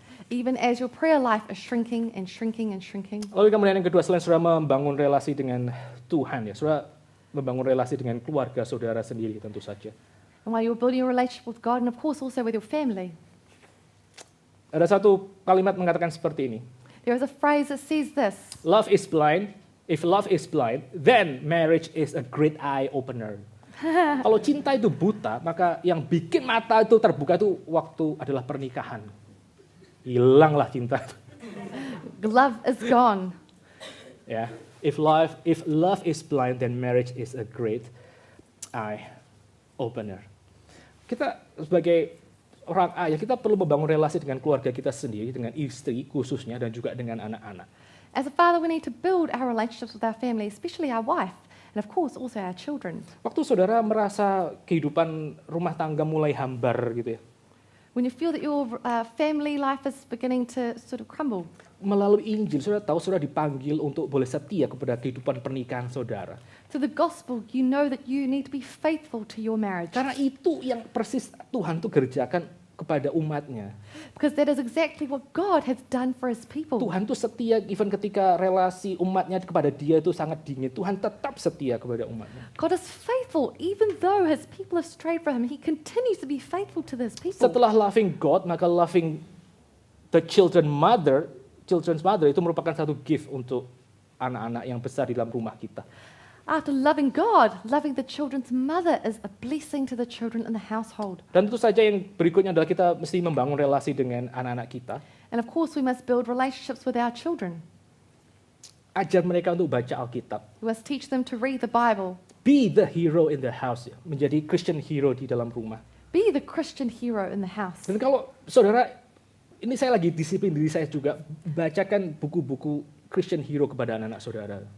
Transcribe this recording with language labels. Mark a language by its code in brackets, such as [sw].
[en] Even as your prayer life is shrinking and shrinking and shrinking. [id] Lalu kemudian yang kedua, selain saudara membangun relasi dengan Tuhan, ya, saudara membangun relasi dengan keluarga saudara sendiri tentu saja. [en] And while you're building a relationship with God and of course also with your family. [id] Ada satu kalimat mengatakan seperti ini. [en] There is a phrase that says this. Love is blind. If love is blind, then marriage is a great eye opener. [id] Kalau cinta itu buta, maka yang bikin mata itu terbuka itu waktu adalah pernikahan. Hilanglah cinta. [en] Love is gone. Ya, if love is blind, then marriage is a great eye opener. [id] Kita sebagai orang ayah, kita perlu membangun relasi dengan keluarga kita sendiri, dengan istri khususnya, dan juga dengan anak-anak. [en] As a father, we need to build our relationships with our family, especially our wife, and of course also our children. [id] Waktu saudara merasa kehidupan rumah tangga mulai hambar gitu ya, [en] When you feel that your family life is beginning to sort of crumble, [id] melalui Injil saudara tahu saudara dipanggil untuk boleh setia kepada kehidupan pernikahan saudara. [en] through the gospel, you know that you need to be faithful to your marriage. [id] Karena itu yang persis Tuhan tuh kerjakan kepada umatnya. [en] Because that is exactly what God has done for his people. [id] Tuhan tuh setia even ketika relasi umatnya kepada dia itu sangat dingin. Tuhan tetap setia kepada umatnya. [en] God is faithful even though his people have strayed from him. He continues to be faithful to his people. [id] Setelah [en] loving God, [id] maka [en] loving the children's mother [id] itu merupakan satu gift untuk anak-anak yang besar di dalam rumah kita. [en] After loving God, loving the children's mother is a blessing to the children in the household. [id] Dan tentu saja yang berikutnya adalah kita mesti membangun relasi dengan anak-anak kita. [en] And of course, we must build relationships with our children. [id] Ajar mereka untuk baca Alkitab. [en] We must teach them to read the Bible. Be the hero in the house. [id] Ya. Menjadi [en] Christian hero [id] di dalam rumah. [en] Be the Christian hero in the house. [id] Dan kalau saudara, ini saya lagi disiplin diri saya juga, bacakan buku-buku Christian hero kepada anak-anak saudara.